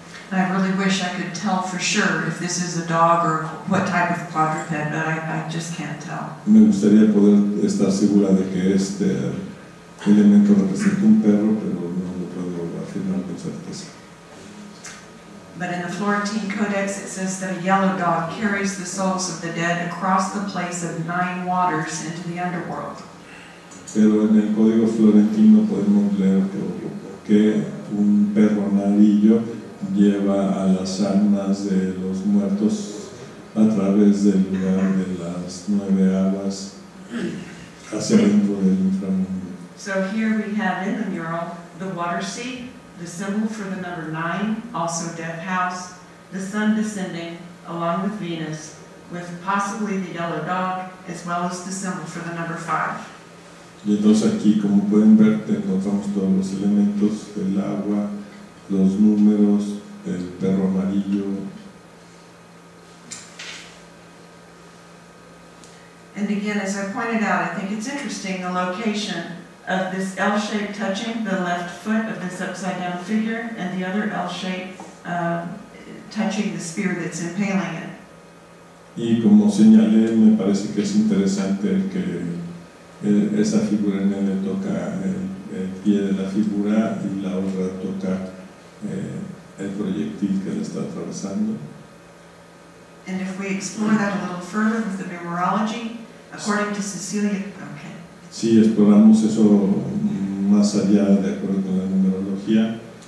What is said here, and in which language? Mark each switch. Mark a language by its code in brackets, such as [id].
[en] I really wish I could tell for sure if this is a dog or what type of quadruped, but I just can't tell. [es] Me gustaría poder estar segura de que este elemento representa un perro, pero no lo puedo afirmar con certeza. [en] But in the Florentine Codex it says that a yellow dog carries the souls of the dead across the place of 9 waters into the underworld. [es] Pero en el código florentino podemos leer que un perro amarillo lleva a las almas de los muertos a través del lugar de las 9 aguas hacia dentro del inframundo. [en] So here we have in the mural the water seat, the symbol for the number 9, also death house, the sun descending along with Venus, with possibly the yellow dog, as well as the symbol for the number 5. [es] Y entonces aquí, como pueden ver, encontramos todos los elementos del agua, los números, el perro amarillo. [en] And again, as I pointed out, I think it's interesting the location of this L shape touching the left foot of this upside down figure, and the other L shape touching the spear that's impaling it. [es] Y como señalé, me parece que es interesante que esa figura en él toca el pie de la figura y la otra toca el proyectil que le está atravesando. [en] And if we explore that a little further with the numerology, according to Cecilia, okay. [es] Si exploramos eso más allá de acuerdo con la numerología,